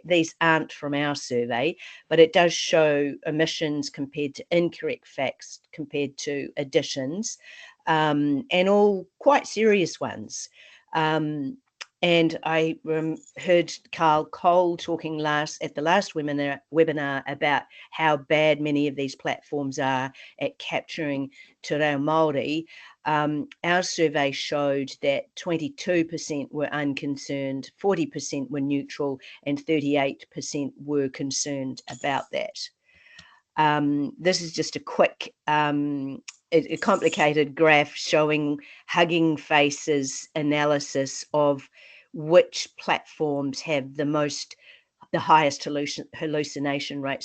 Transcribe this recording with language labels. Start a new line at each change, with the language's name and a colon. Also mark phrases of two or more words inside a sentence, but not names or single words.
English: These aren't from our survey, but it does show omissions compared to incorrect facts compared to additions, and all quite serious ones. And I heard Carl Cole talking at the last webinar about how bad many of these platforms are at capturing
Māori: te reo Māori.
English: Our survey showed that 22% were unconcerned, 40% were neutral, and 38% were concerned about that. This is just a quick, a complicated graph showing Hugging Face's analysis of which platforms have the highest hallucination rate.